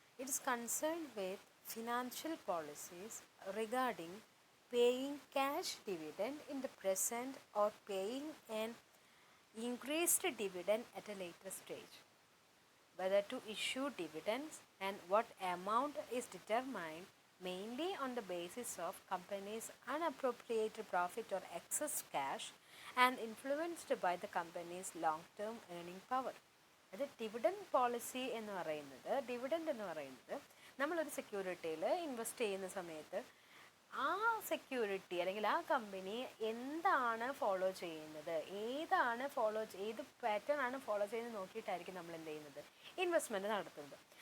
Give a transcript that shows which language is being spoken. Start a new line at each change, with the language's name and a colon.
English: It is concerned with financial policies regarding paying cash dividend in the present or paying an increased dividend at a later stage. Whether to issue dividends and what amount is determined mainly on the basis of company's unappropriated profit or excess cash and influenced by the company's long-term earning power.
Malayalam: അത് dividend policy എന്ന് പറയുന്നത്, dividend എന്ന് പറയുന്നത് നമ്മളൊരു സെക്യൂരിറ്റിയിൽ invest ചെയ്യുന്ന സമയത്ത് ആ security അല്ലെങ്കിൽ ആ കമ്പനി എന്താണ് ഫോളോ ചെയ്യുന്നത്, ഏത് പാറ്റേൺ ആണ് ഫോളോ ചെയ്യുന്നത് നോക്കിയിട്ടായിരിക്കും നമ്മൾ എന്ത് ചെയ്യുന്നത്, ഇൻവെസ്റ്റ്മെൻറ്റ് നടത്തുന്നത്.